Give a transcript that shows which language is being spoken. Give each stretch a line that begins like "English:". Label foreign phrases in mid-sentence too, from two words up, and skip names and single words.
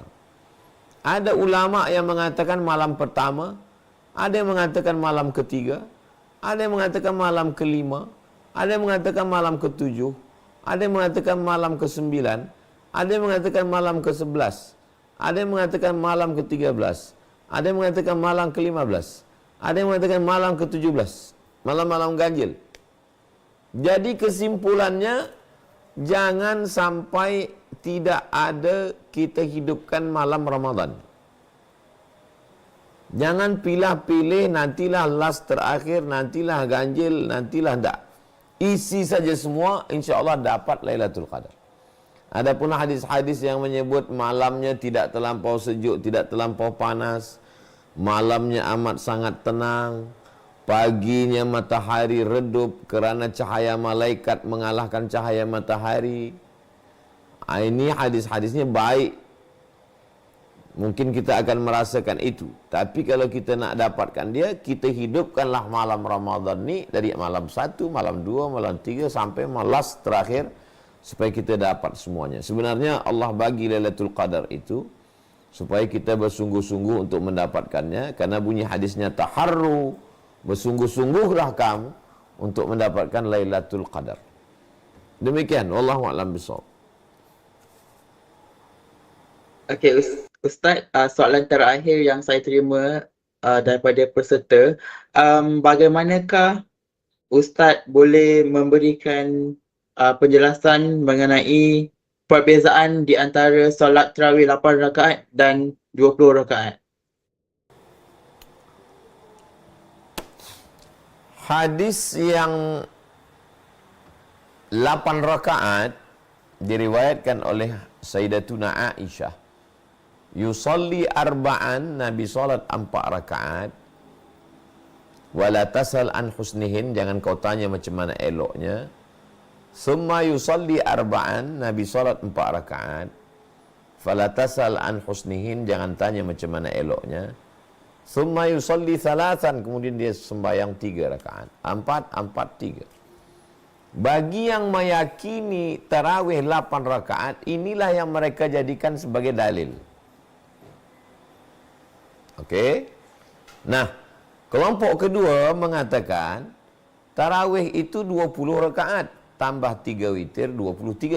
Malay: ada ulama yang mengatakan malam pertama, ada yang mengatakan malam ketiga, ada yang mengatakan malam kelima, ada yang mengatakan malam ketujuh, ada yang mengatakan malam ke-9, ada yang mengatakan malam ke-11, ada yang mengatakan malam ke-13, ada yang mengatakan malam ke-15, ada yang mengatakan malam ke-17, malam-malam ganjil. Jadi kesimpulannya, jangan sampai tidak ada kita hidupkan malam Ramadan. Jangan pilih-pilih, nantilah last terakhir, nantilah ganjil, nantilah tak. Isi saja semua,
Arabic: إن شاء الله
Malay: dapat Lailatul Qadar. Adapun hadis-hadis yang menyebut malamnya tidak terlampau sejuk, tidak terlampau panas, malamnya amat sangat tenang, paginya matahari redup kerana cahaya malaikat mengalahkan cahaya matahari. Ini hadis-hadisnya baik. Mungkin kita akan merasakan itu. Tapi kalau kita nak dapatkan dia, kita hidupkanlah malam Ramadan ni dari malam 1, malam 2, malam 3 sampai malam terakhir supaya kita dapat semuanya. Sebenarnya Allah bagi Lailatul Qadar itu supaya kita bersungguh-sungguh untuk mendapatkannya, karena bunyi hadisnya taharru, bersungguh-sungguhlah kamu untuk mendapatkan Lailatul Qadar. Demikian,
Arabic: والله أعلم بالصواب.
Malay: Okey, Ustaz, soalan terakhir yang saya terima daripada peserta, bagaimanakah Ustaz boleh memberikan penjelasan mengenai perbezaan di antara solat tarawih 8 rakaat dan 20 rakaat? Hadis yang 8 rakaat diriwayatkan oleh Sayyidatuna Aisyah.
Arabic: يصلي أربعا,
Malay: Nabi salat 4 rakaat.
Arabic: ولا تسأل عن حسنهن,
Malay: jangan kau tanya macam mana eloknya.
Arabic: ثم يصلي أربعا,
Malay: Nabi salat 4 rakaat.
Arabic: فلا تسأل عن حسنهن,
Malay: jangan tanya macam mana eloknya.
Arabic: ثم يصلي ثلاثا,
Malay: kemudian dia sembahyang 3 rakaat. 4, 4, 3. Bagi yang meyakini tarawih 8 rakaat, inilah yang mereka jadikan sebagai dalil. Okey. Nah, kelompok kedua mengatakan tarawih itu 20 rakaat tambah 3 witir 23.